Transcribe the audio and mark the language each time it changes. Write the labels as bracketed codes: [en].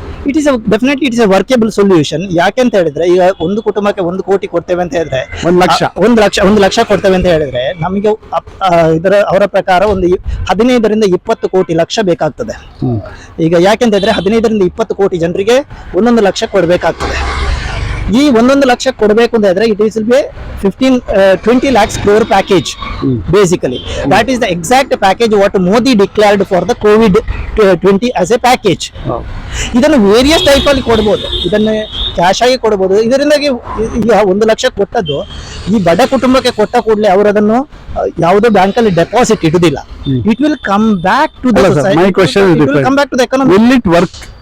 [en] It is definitely it is a workable solution. [kn] ಯಾಕೆಂತ ಹೇಳಿದ್ರೆ, ಈಗ ಒಂದು ಕುಟುಂಬಕ್ಕೆ 1 ಕೋಟಿ ಕೊಡ್ತೇವೆ ಅಂತ ಹೇಳಿದ್ರೆ, 1 ಲಕ್ಷ ಕೊಡ್ತೇವೆ ಅಂತ ಹೇಳಿದ್ರೆ, ನಮಗೆ ಅವರ ಪ್ರಕಾರ ಒಂದು 15ರಿಂದ 20 ಕೋಟಿ ಲಕ್ಷ ಬೇಕಾಗ್ತದೆ. ಈಗ ಯಾಕೆಂತ ಹೇಳಿದ್ರೆ, 15ರಿಂದ 20 ಕೋಟಿ ಜನರಿಗೆ 1 ಲಕ್ಷ ಕೊಡಬೇಕಾಗ್ತದೆ. ಈ 1 ಲಕ್ಷ ಕೊಡಬೇಕು ಅಂತ ಹೇಳಿದ್ರೆ, [en] It is be 20 lakhs crore package. Basically, that is the exact package what Modi declared for the COVID-20 as a package. [kn] ಇದನ್ನು ವೇರಿಯಸ್ ಟೈಪ್ ಅಲ್ಲಿ ಕೊಡಬಹುದು, ಇದನ್ನು ಕ್ಯಾಶ್ ಆಗಿ ಕೊಡಬಹುದು. ಇದರಿಂದಾಗಿ ಈಗ 1 ಲಕ್ಷ ಕೊಟ್ಟದ್ದು ಈ ಬಡ ಕುಟುಂಬಕ್ಕೆ ಕೊಟ್ಟ ಕೂಡಲೇ ಅವರು ಅದನ್ನು ಯಾವುದೋ ಬ್ಯಾಂಕ್ ಅಲ್ಲಿ deposit ಇಡುದಿಲ್ಲ. [en] It will come back to the society. My question is different. Come back to the economy. Will it work?